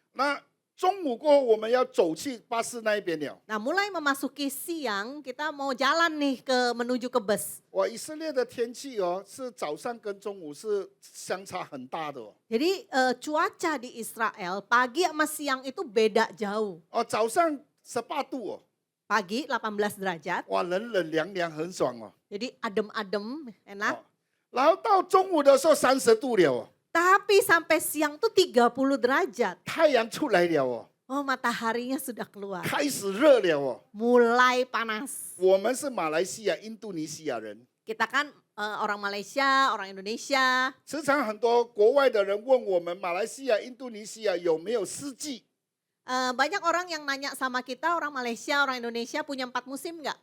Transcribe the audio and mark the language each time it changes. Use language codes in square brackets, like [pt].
[zh] 那中午过后我们要走去巴士那一边了。 [id] Nah mulai memasuki siang kita mau jalan nih menuju ke bus. [zh] 哇，以色列的天气哦，是早上跟中午是相差很大的哦。 [id] Jadi cuaca di Israel pagi sama siang itu beda jauh. [zh] 哦，早上18度哦， [id] Pagi 18 derajat, [zh] 哇，冷冷凉凉很爽哦。 [id] jadi adem-adem, enak. [zh] 哦，然后到中午的时候30度了哦， [id] Tapi sampai siang tuh 30 derajat. [zh] 太阳出来了哦， [id] Oh mataharinya sudah keluar. [zh] 开始热了哦。 [id] Mulai panas. [zh] 我们是马来西亚、印度尼西亚人， [id] Kita kan orang Malaysia, orang Indonesia. [zh] 时常很多国外的人问我们，马来西亚、印度尼西亚有没有四季？ [id] Banyak orang yang nanya sama kita, orang Malaysia, orang Indonesia punya 4 musim nggak?